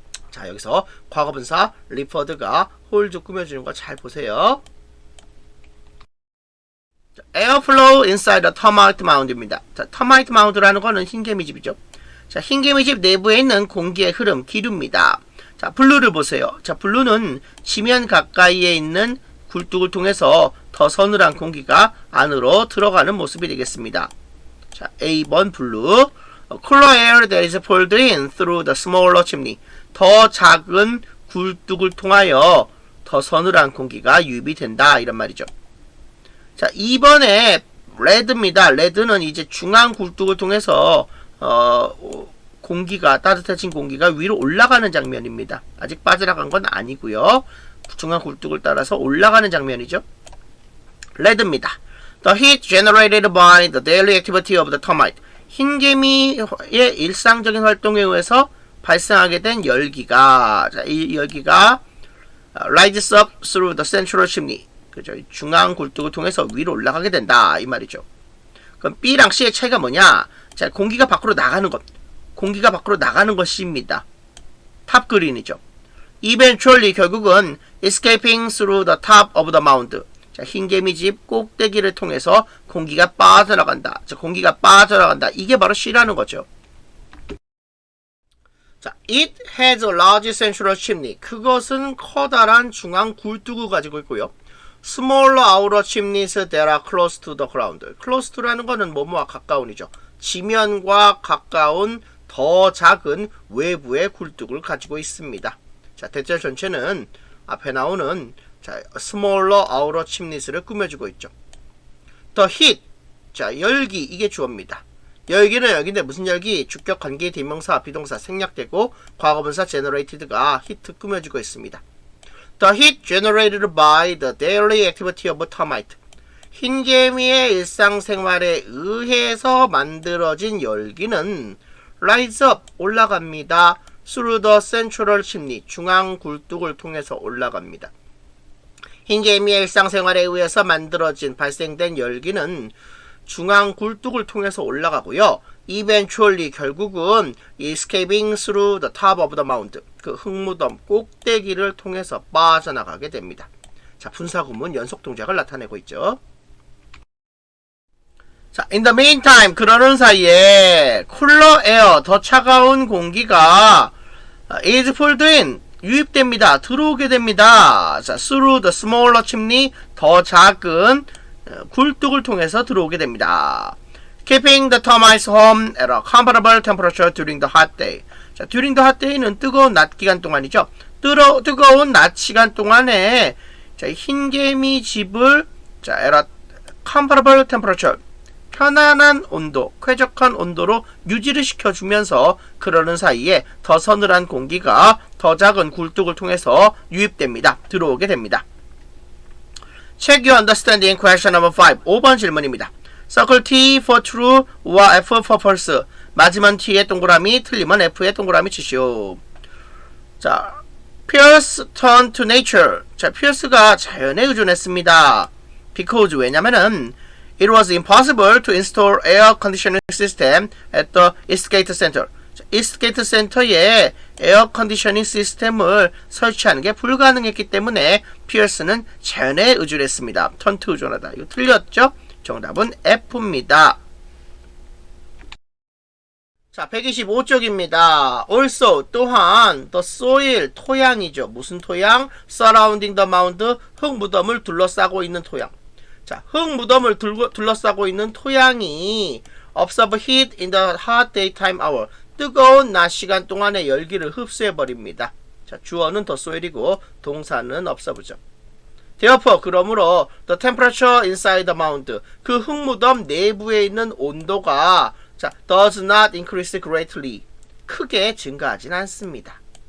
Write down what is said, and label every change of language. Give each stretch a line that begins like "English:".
Korean: 자, 여기서 과거분사 referred가 홀즈 꾸며주는 거 잘 보세요.
English: 자, airflow inside the termite mound입니다.
Korean: 자, termite mound라는 거는 흰개미집이죠. 자, 흰개미집 내부에 있는 공기의 흐름, 기류입니다. 자, 블루를 보세요. 자, 블루는 지면 가까이에 있는 굴뚝을 통해서 더 서늘한 공기가 안으로 들어가는 모습이 되겠습니다. 자, A번 블루.
English: Cooler air that is pulled in through the smaller chimney.
Korean: 더 작은 굴뚝을 통하여 더 서늘한 공기가 유입이 된다. 이런 말이죠. 자, 2번에 레드입니다. 레드는 이제 중앙 굴뚝을 통해서 공기가, 따뜻해진 공기가 위로 올라가는 장면입니다. 아직 빠져나간 건 아니고요. 중앙 굴뚝을 따라서 올라가는 장면이죠. 레드입니다.
English: The heat generated by the daily activity of the termite.
Korean: 흰개미의 일상적인 활동에 의해서 발생하게 된 열기가, 자, 이 열기가
English: rises up through the central chimney.
Korean: 그죠? 중앙 굴뚝을 통해서 위로 올라가게 된다. 이 말이죠. 그럼 B랑 C의 차이가 뭐냐? 자, 공기가 밖으로 나가는 것. 공기가 밖으로 나가는 것입니다. 탑 그린이죠.
English: Eventually,
Korean: 결국은
English: escaping through the top of the mound.
Korean: 자, 흰개미집 꼭대기를 통해서 공기가 빠져나간다. 자, 공기가 빠져나간다. 이게 바로 C라는 거죠.
English: 자, it has a large central chimney.
Korean: 그것은 커다란 중앙 굴뚝을 가지고 있고요.
English: Smaller outer chimneys that are close to the ground. close to라는 거는
Korean: 뭐뭐와 가까운이죠. 지면과 가까운 더 작은 외부의 굴뚝을 가지고 있습니다. 자, 대체 전체는 앞에 나오는 자,
English: smaller outer chimneys
Korean: 를 꾸며주고 있죠. The heat, 자, 열기, 이게 주어입니다. 열기는 열기인데 무슨 열기? 주격, 관계, 대명사, 비동사 생략되고 과거분사 generated가 히트 꾸며주고 있습니다.
English: The heat generated by the daily activity of termite.
Korean: 흰개미의 일상생활에 의해서 만들어진 열기는
English: rise up,
Korean: 올라갑니다.
English: through the central chimney,
Korean: 중앙 굴뚝을 통해서 올라갑니다. 흰개미의 일상생활에 의해서 만들어진 발생된 열기는 중앙 굴뚝을 통해서 올라가고요.
English: eventually,
Korean: 결국은
English: escaping through the top of the mound,
Korean: 그 흙무덤 꼭대기를 통해서 빠져나가게 됩니다. 자, 분사구문 연속 동작을 나타내고 있죠.
English: 자, in the meantime,
Korean: 그러는 사이에
English: cooler air,
Korean: 더 차가운 공기가
English: is pulled in,
Korean: 유입됩니다. 들어오게 됩니다. 자,
English: through the smaller chimney,
Korean: 더 작은 굴뚝을 통해서 들어오게 됩니다.
English: Keeping the termites home at a comfortable temperature during the hot day.
Korean: 자, during the hot day는 뜨거운 낮 기간 동안이죠. 뜨거운 낮 시간 동안에 자, 흰개미 집을 자,
English: at a comfortable temperature,
Korean: 편안한 온도, 쾌적한 온도로 유지를 시켜주면서 그러는 사이에 더 서늘한 공기가 더 작은 굴뚝을 통해서 유입됩니다. 들어오게 됩니다.
English: Check your understanding question number 5.
Korean: 5번 질문입니다.
English: Circle T for true, or F for false.
Korean: 맞으면 T의 동그라미, 틀리면 F의 동그라미 치시오.
English: 자, Pierce turned to nature.
Korean: 자, 피어스가 자연에 의존했습니다.
English: Because,
Korean: 왜냐면은
English: It was impossible to install air conditioning system at the Eastgate Center.
Korean: 이스트게이트 센터에 에어 컨디셔닝 시스템을 설치하는 게 불가능했기 때문에 피어스는 자연에 의존했습니다. 턴트 의존하다. 이거 틀렸죠? 정답은 F입니다. 자, 125쪽입니다.
English: Also,
Korean: 또한
English: the soil,
Korean: 토양이죠. 무슨 토양?
English: Surrounding the mound,
Korean: 흙무덤을 둘러싸고 있는 토양.
English: 자,
Korean: 흙무덤을 둘러싸고 있는 토양이
English: observe heat in the hot daytime hour.
Korean: 뜨거운 낮 시간 동안의 열기를 흡수해버립니다. 자, 주어는 the soil이고 동사는 observe죠.
English: Therefore,
Korean: 그러므로
English: the temperature inside the mound,
Korean: 그 흙무덤 내부에 있는 온도가
English: 자, does not increase greatly,
Korean: 크게 증가하진 않습니다.